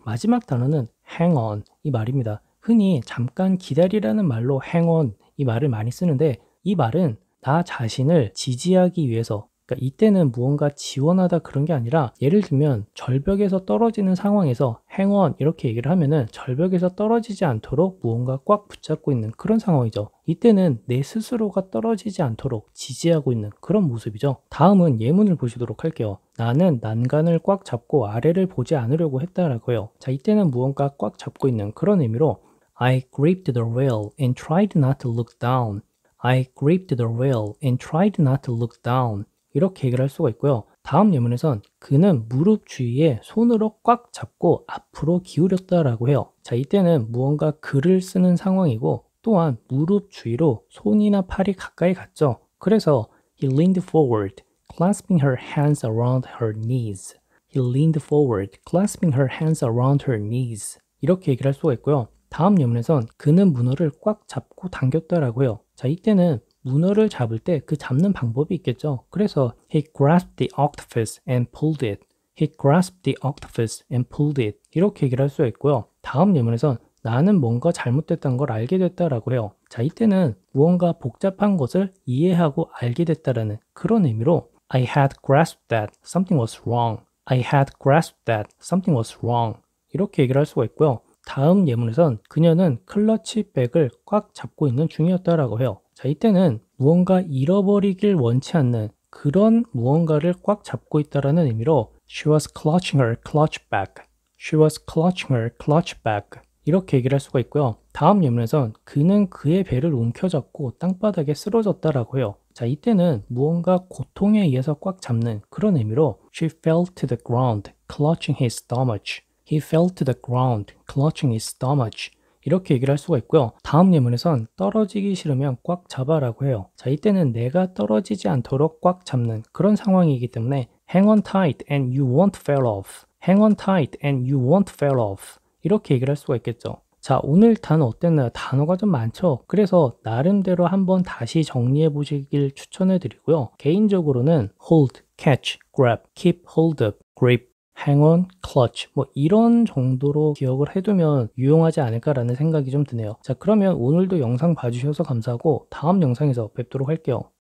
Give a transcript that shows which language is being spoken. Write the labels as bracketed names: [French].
[Korean] 마지막 단어는 hang on 이 말입니다. 흔히 잠깐 기다리라는 말로 hang on 이 말을 많이 쓰는데 이 말은 나 자신을 지지하기 위해서 그러니까 이때는 무언가 지원하다 그런 게 아니라 예를 들면 절벽에서 떨어지는 상황에서 hang on 이렇게 얘기를 하면은 절벽에서 떨어지지 않도록 무언가 꽉 붙잡고 있는 그런 상황이죠. 이때는 내 스스로가 떨어지지 않도록 지지하고 있는 그런 모습이죠. 다음은 예문을 보시도록 할게요. 나는 난간을 꽉 잡고 아래를 보지 않으려고 했다라고요. 자, 이때는 무언가 꽉 잡고 있는 그런 의미로 [English] I gripped the rail and tried not to look down. I gripped the rail and tried not to look down. [Korean] 이렇게 얘기를 할 수가 있고요. 다음 예문에선 그는 무릎 주위에 손으로 꽉 잡고 앞으로 기울였다라고 해요. 자, 이때는 무언가 글을 쓰는 상황이고 또한 무릎 주위로 손이나 팔이 가까이 갔죠. 그래서 [English] he leaned forward, clasping her hands around her knees. He leaned forward, clasping her hands around her knees. [Korean] 이렇게 얘기를 할 수가 있고요. 다음 예문에선 그는 문어를 꽉 잡고 당겼다라고 해요. 자, 이때는 문어를 잡을 때 그 잡는 방법이 있겠죠. 그래서 [English] he grasped the octopus and pulled it. He grasped the octopus and pulled it. [Korean] 이렇게 얘기를 할 수가 있고요. 다음 예문에선 나는 뭔가 잘못됐다는 걸 알게 됐다라고 해요. 자, 이때는 무언가 복잡한 것을 이해하고 알게 됐다라는 그런 의미로 [English] I had grasped that something was wrong. I had grasped that something was wrong. [Korean] 이렇게 얘기를 할 수가 있고요. 다음 예문에선 그녀는 클러치백을 꽉 잡고 있는 중이었다라고 해요. 자, 이때는 무언가 잃어버리길 원치 않는 그런 무언가를 꽉 잡고 있다라는 의미로 [English] She was clutching her clutch bag. She was clutching her clutch bag. [Korean] 이렇게 얘기를 할 수가 있고요. 다음 예문에선 그는 그의 배를 움켜잡고 땅바닥에 쓰러졌다라고 해요. 자, 이때는 무언가 고통에 의해서 꽉 잡는 그런 의미로 [English] She fell to the ground, clutching his stomach. He fell to the ground, clutching his stomach. [Korean] 이렇게 얘기를 할 수가 있고요. 다음 예문에선 떨어지기 싫으면 꽉 잡아라고 해요. 자, 이때는 내가 떨어지지 않도록 꽉 잡는 그런 상황이기 때문에 [English] hang on tight and you won't fall off. hang on tight and you won't fall off. [Korean] 이렇게 얘기를 할 수가 있겠죠. 자, 오늘 단어 어땠나요? 단어가 좀 많죠? 그래서 나름대로 한번 다시 정리해 보시길 추천해 드리고요. 개인적으로는 hold, catch, grab, keep hold of, grip, hang on, clutch 뭐 이런 정도로 기억을 해두면 유용하지 않을까라는 생각이 좀 드네요. 자, 그러면 오늘도 영상 봐주셔서 감사하고 다음 영상에서 뵙도록 할게요.